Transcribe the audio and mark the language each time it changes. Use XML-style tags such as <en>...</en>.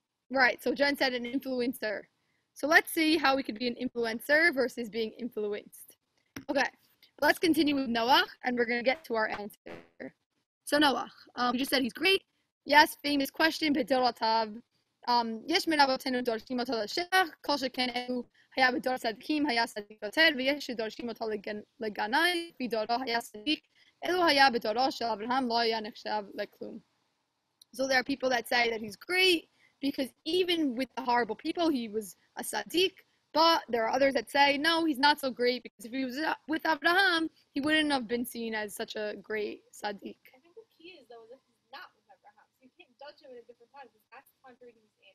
<en>Right. So Jen said an influencer. So let's see how we could be an influencer versus being influenced. Okay. Let's continue with Noah, and we're gonna get to our answer. So Noah, we just said he's great. Yes, famous question, בדורותיו.</en> <he>יש מן אבותינו דורשים אותו לשבח, כל שכן אלו היה בדור צדיקים, היה צדיק יותר, ויש שדורשים אותו לגנאי, בדורו היה צדיק, אלו היה בדורו של אברהם, לא היה נחשב לכלום.</he> <en>So there are people that say that he's great, because even with the horrible people, he was a tzaddik. But there are others that say, no, he's not so great, because if he was with Abraham, he wouldn't have been seen as such a great tzaddik. I think the key is, though, is that he's not with Abraham. So you can't judge him at a different time, because that's the time period he was in.</en>